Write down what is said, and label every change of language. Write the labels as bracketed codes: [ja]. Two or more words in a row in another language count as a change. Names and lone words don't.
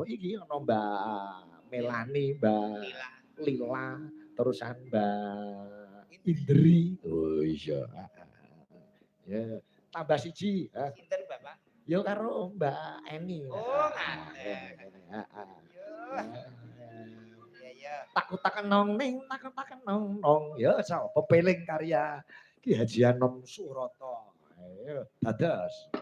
[jv] Iki ana Mbak Melani, Mbak Lila, terusan Mbak Indri. Oh iya. Ya, tambah siji. Sinten Bapak? Yo karo Mbak Eni. Oh, ngaten. Iya. Takut-takut nong ning, takut-takut nong nong. Ya sapa pepeling karya Ki Haji Anom Suroto. Ayo, dados.